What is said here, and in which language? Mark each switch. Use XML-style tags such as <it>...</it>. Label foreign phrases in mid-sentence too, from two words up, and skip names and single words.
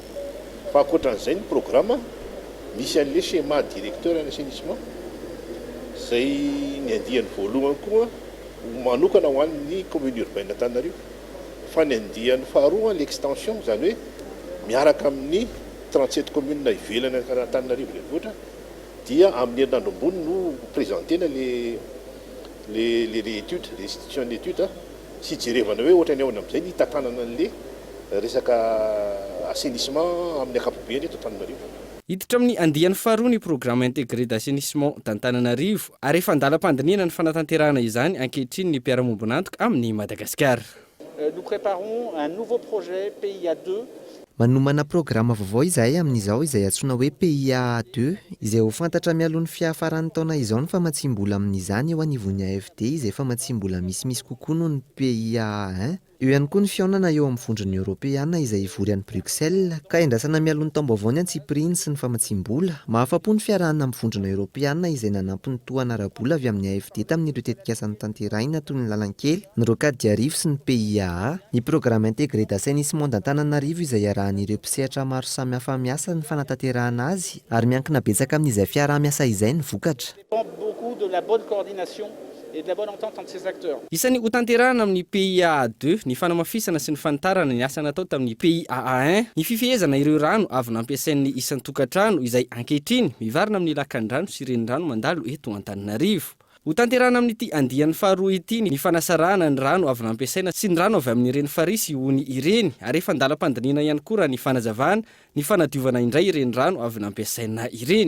<mg>Fa ankoatran'izay ny programme misy an'le</mg> <fr>schéma directeur en assainissement</fr> <mg>zay ny andiany voalohany koa manokana ho an'ny</mg> <fr>commune urbaine Antananarivo.</fr> <mg>Fa ny andiany faharoa l'extension zany hoe miaraka amin'ny 37 communes ivelany Antananarivo renivohitra dia amin'ny herinandro ambony no présentena</mg> <fr>les études, les institutions d'études</fr> <mg>sy jerevana hoe ohatra ny ao amin'izay ny tatanana an'le resaka assainissement amin'ny ankapobeny eto Antananarivo. Hiditra amin'ny andiany faharoa ny</mg> <fr>programme intégré d'assainissement d'Antananarivo</fr> <mg>ary efa andalam-pandiniana ny fanatanterahana izany ankehitriny ny mpiara-mombonantoka amin'ny Madagasikara.</mg> <fr>Nous préparons un nouveau projet PIA 2.</fr> <mg>Manomana programma vaovao izahay amin'izao izay antsoina hoe PIA 2 izay ho fantatra mialohan'ny fiafaran'ny taona izao ny famatsim-bola amin'izany eo anivon'ny AFD izay famatsim-bola misimisy kokoa noho ny PIA 1. Eo ihany koa ny fiaonana eo amin'ny vondrony Europeana izay ivory any Bruxelles ka endrasana mialohan'ny taom-baovao ny antsipriny sy ny famatsim-bola. Mahafapo ny fiarahana amin'ny vondrona Europeana izay nanampy ny tohana ara-bola avy amin'ny AFD tamin'ireo tetikasan'ny tanterahina toy ny lalankely, ny</mg> <fr>rocade d'Arivo</fr> <mg>sy ny PIA. Ny</mg> <fr>programme intégré d'assainissement d'Antananarivo</fr> <mg>izay arahan'ireo mpisehatra maro samihafa miasa ny fanatanterahana azy ary miankina betsaka amin'izay fiaraha-miasa izay ny vokatra.</mg> <fr>Beaucoup de la bonne coordination et de la bonne entente entre ces acteurs.</fr> <mg>Isany ho tanterahana amin'ny PIA 2 ny fanamafisana sy ny fanitarana ny asa natao tamin'ny PIA 1, ny fifehezana ireo rano avy nampiasain'ny isan'ny tokantrano izay ankehitriny mivarina amin'ny lakan-drano sy renirano mandalo eto Antananarivo. Ho tanterahana amin'ity andiany faharoa ity ny fanasarahana ny rano avy nampiasaina sy ny rano avy amin'ny reny farisy hony ireny ary efa andalam-pandiniana ihany koa raha ny fanazavana ny fanadiovana indray ireny rano avy nampiasaina ireny.</mg>